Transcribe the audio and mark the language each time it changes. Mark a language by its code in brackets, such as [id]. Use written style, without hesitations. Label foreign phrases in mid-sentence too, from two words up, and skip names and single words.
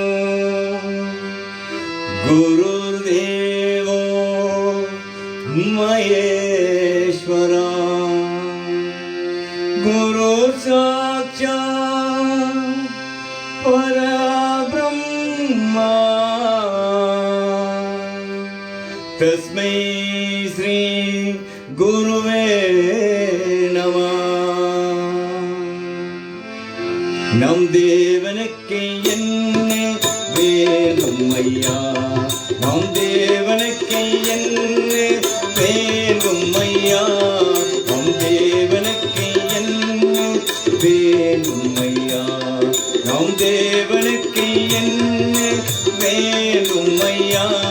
[sa] गुरुर्देवो महेश्वरा गुरुसाक्षात् परब्रह्मा तस्मै श्री गुरुवे नमः. [ta] நம் தேவனுக்கு என்ன வேணும் ஐயா நம் தேவனுக்கு என்ன வேணும் ஐயா நம் தேவனுக்கு என்ன வேணும் ஐயா நம் தேவனுக்கு என்ன வேணும் ஐயா